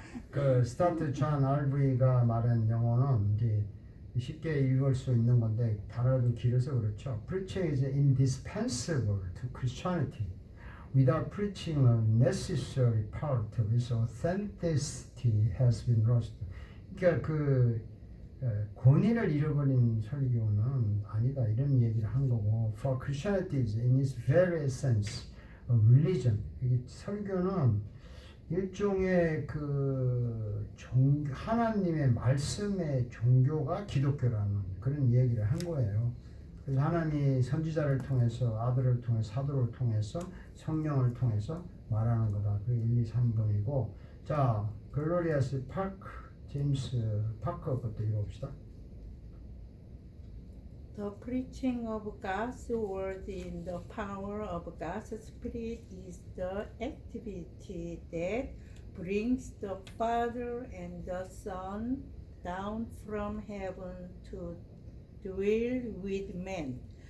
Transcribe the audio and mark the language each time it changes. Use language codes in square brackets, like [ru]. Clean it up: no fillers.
[ko] 그 스타트 존 RV가 말한 영어는 이제 쉽게 읽을 수 있는 건데 단어가 좀 길어서 그렇죠. [en] Preaching is indispensable to Christianity. Without preaching, a necessary part of its authenticity has been lost. [ko] 그러니까 그 권위를 잃어버린 설교는 아니다 이런 얘기를 한 거고, [en] for Christianity is in its very essence a religion. [ko] 이 설교는 일종의 그 하나님의 말씀의 종교가 기독교라는 그런 얘기를 한 거예요. 그래서 하나님이 선지자를 통해서 아들을 통해서 사도를 통해서 성령을 통해서 말하는 거다. 그게 1, 2, 3번이고, 자 글로리아스 파크 제임스 파커부터 읽어봅시다. [en] The preaching of God's word in the power of God's Spirit is the activity that brings the Father and the Son down from heaven to dwell with men.